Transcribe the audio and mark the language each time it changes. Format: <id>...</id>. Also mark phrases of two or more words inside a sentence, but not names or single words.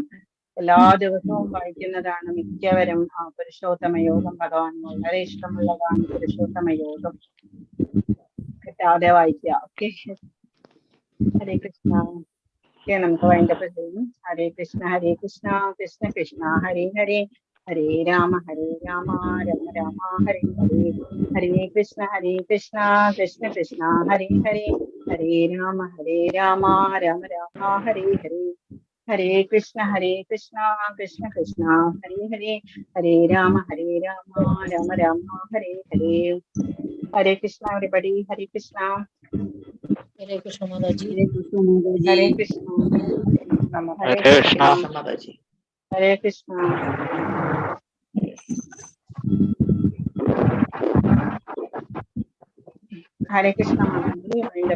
<ml>എല്ലാ ദിവസവും വായിക്കുന്നതാണ് മിക്കവരും. പുരുഷോത്തമ യോഗം ഭഗവാൻ വളരെ ഇഷ്ടമുള്ളതാണ്. പുരുഷോത്തമ യോഗം കിട്ടാതെ വായിക്കുക. ഓക്കെ, ഹരേ കൃഷ്ണ. ഓക്കെ, നമുക്ക് വൈൻഡപ്പ് ചെയ്യും.</ml> <sa>ഹരേ കൃഷ്ണ കൃഷ്ണ കൃഷ്ണ ഹരേ ഹരേ, ഹരേ രാമ രാമ രാമ ഹരേ ഹരേ. ഹരേ കൃഷ്ണ കൃഷ്ണ കൃഷ്ണ ഹരേ ഹരേ, ഹരേ രാമ രാമ രാമ ഹരേ ഹരേ. ഹരേ കൃഷ്ണ കൃഷ്ണ കൃഷ്ണ ഹരേ ഹരേ, ഹരേ രാമ രാമ രാമ ഹരേ ഹരേ.</sa> <ml>ഹരേ കൃഷ്ണ എവരിബഡി. ഹരേ കൃഷ്ണ. ഹരേ കൃഷ്ണ മാതാജി. ഹരേ കൃഷ്ണ. ഹരേ കൃഷ്ണ മാതാജി. ഹരേ കൃഷ്ണ. ഹരേ കൃഷ്ണ മാതാജി. വൈൻഡപ്പ് ചെയ്യാമേ.</ml>